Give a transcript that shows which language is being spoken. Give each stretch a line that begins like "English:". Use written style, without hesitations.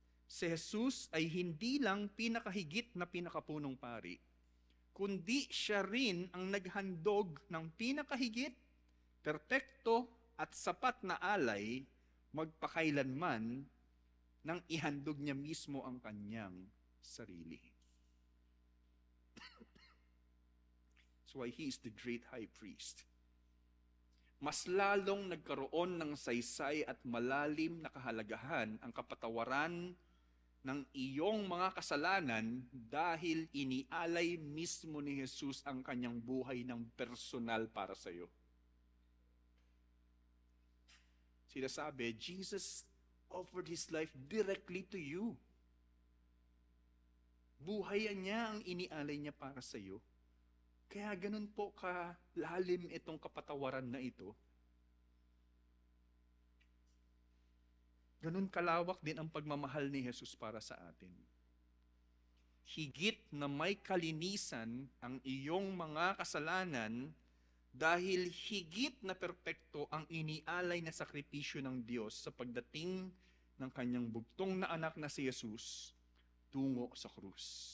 Filipino: Si Jesus ay hindi lang pinakahigit na pinakapunong pari, kundi siya rin ang naghandog ng pinakahigit, perpekto at sapat na alay magpakailanman nang ihandog niya mismo ang kanyang sarili.
English: That's why he is the great high priest.
Filipino: Mas lalong nagkaroon ng saysay at malalim na kahalagahan ang kapatawaran ng iyong mga kasalanan dahil inialay mismo ni Jesus ang kanyang buhay ng personal para sa iyo.
English: Sinasabi, Jesus offered His life directly to you.
Filipino: Buhay niya ang inialay niya para sa iyo. Kaya ganun po kalalim itong kapatawaran na ito. Ganun kalawak din ang pagmamahal ni Jesus para sa atin. Higit na may kalinisan ang iyong mga kasalanan dahil higit na perpekto ang inialay na sakripisyo ng Diyos sa pagdating ng kanyang bugtong na anak na si Jesus tungo sa krus.